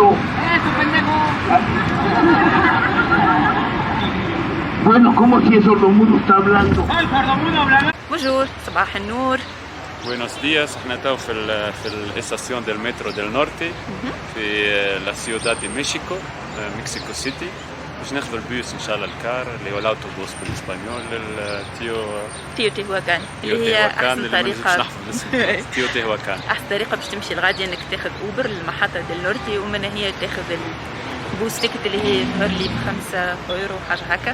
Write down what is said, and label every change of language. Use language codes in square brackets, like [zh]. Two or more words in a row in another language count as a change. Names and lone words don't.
[es] ¡Eso, pendejo! Bueno, ¿cómo si es sordomudo está hablando? ¡Ay, sordomudo hablando! [ar] بونجور صباح النور. [es] Buenos días, [ar] احنا تو في ال [es] estación del metro del norte [ar] في [es] la ciudad de México, [ar] مكسيكو سيتي. باش ناخذ البيوس ان شاء الله الكار اللي هو الاوتوبوس بالاسبانيول تيو تيهوكان اللي هي احسن طريقه. تيو تيهوكان احسن طريقه باش تمشي لغادي انك تاخذ اوبر للمحطه ديال نورتي ومن هي تاخذ [en] bus ticket [ar] اللي هي يظهر لي ب5 € حاجه هكا.